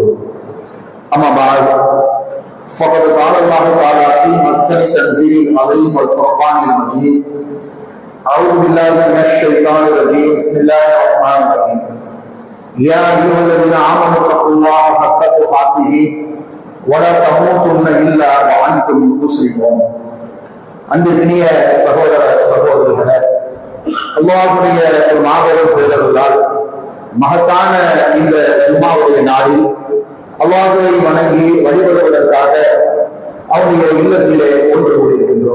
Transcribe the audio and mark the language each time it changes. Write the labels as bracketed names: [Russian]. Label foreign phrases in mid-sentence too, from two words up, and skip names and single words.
[Arabic] أما بعد فقد قال الله تعالى في محسن تنزيل العظيم والفرقان المجيد: أعوذ بالله من الشيطان الرجيم. بسم الله الرحمن الرحيم. يا أيها الذين آمنوا اتقوا الله حق تقاته ولا تموتن إلا وأنتم مسلمون. [Tamil] அன்பிற்கினிய சகோதர சகோதரிகளே, அல்லாஹ்வுடைய ஒரு மாபெரும் பேரருளால் மகத்தான இந்த ஜும்மாவுடைய நாளில் அல்லாஹ்வை வணங்கி வழிபடுவதற்காக அவருடைய இல்லத்திலே ஒன்று கூடியிருக்கின்றோம்.